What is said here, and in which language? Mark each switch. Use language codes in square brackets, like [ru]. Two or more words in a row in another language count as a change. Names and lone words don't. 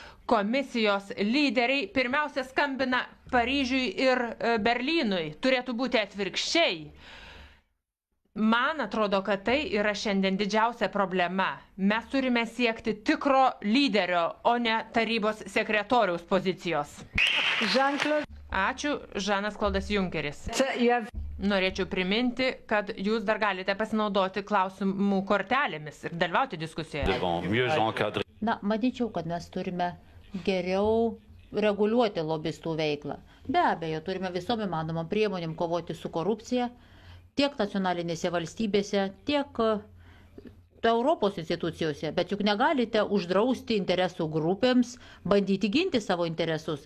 [lt] komisijos lyderiai pirmiausia skambina Paryžiui ir Berlynui. Turėtų būti atvirkščiai. Man atrodo, kad tai yra šiandien didžiausia problema. Mes turime siekti tikro lyderio, o ne tarybos sekretoriaus pozicijos. Jean-Claude, Ačiū, Žanas Klodas Junkeris. Norėčiau priminti, kad jūs dar galite pasinaudoti klausimų kortelėmis ir dalyvauti diskusijoje. [fr] devant mieux encadrer. [lt] Na, manyčiau, kad mes turime geriau reguliuoti lobistų veiklą. Be abejo, turime visom įmanomom priemonėm kovoti su korupcija tiek nacionalinėse valstybėse, tiek Europos institucijose. Bet juk negalite uždrausti interesų grupėms bandyti ginti savo interesus.